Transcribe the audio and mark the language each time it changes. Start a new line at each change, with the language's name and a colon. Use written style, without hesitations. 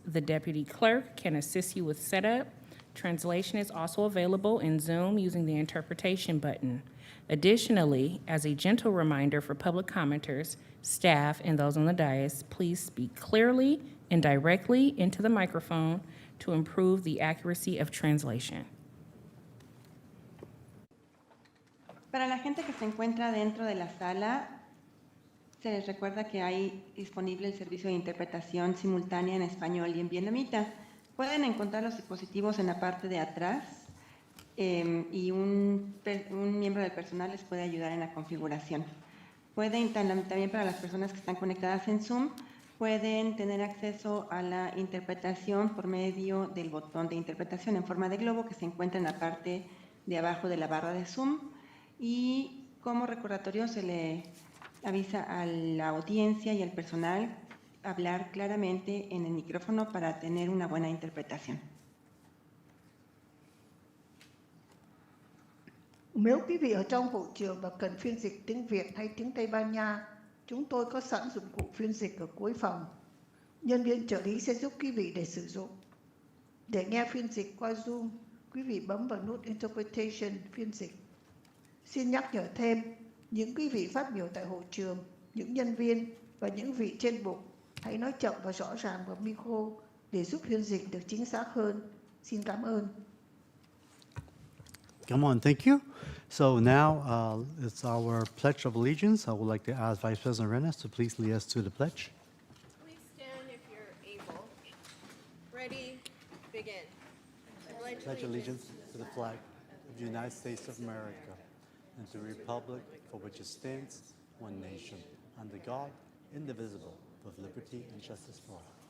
English: The deputy clerk can assist you with setup. Translation is also available in Zoom using the interpretation button. Additionally, as a gentle reminder for public commenters, staff, and those on the dais, please speak clearly and directly into the microphone to improve the accuracy of translation.
Spanish: Para la gente que se encuentra dentro de la sala, se les recuerda que hay disponible el servicio de interpretación simultánea en español y en vietnamita. Pueden encontrar los dispositivos en la parte de atrás y un miembro del personal les puede ayudar en la configuración. Pueden también para las personas que están conectadas en Zoom, pueden tener acceso a la interpretación por medio del botón de interpretación en forma de globo que se encuentra en la parte de abajo de la barra de Zoom. Y como recordatorio se le avisa a la audiencia y al personal hablar claramente en el micrófono para tener una buena interpretación.
Vietnamese: Nếu quý vị ở trong hội trường và cần phiên dịch tiếng Việt hay tiếng Tây Ban Nha, chúng tôi có sẵn dụng cụ phiên dịch ở cuối phòng. Nhân viên trợ lý sẽ giúp quý vị để sử dụng. Để nghe phiên dịch qua Zoom, quý vị bấm vào nút Interpretation phiên dịch. Xin nhắc nhở thêm, những quý vị phát biểu tại hội trường, những nhân viên và những vị trên bục, hãy nói chậm và rõ ràng vào micro để giúp phiên dịch được chính xác hơn. Xin cảm ơn.
English: Come on, thank you. So now it's our Pledge of Allegiance. I would like to ask Vice President Arenas to please lead us to the pledge. Please stand if you're able. Ready, begin. I Pledge allegiance to the flag of the United States of America and to the republic for which it stands, one nation, under God, indivisible, with liberty and justice for all.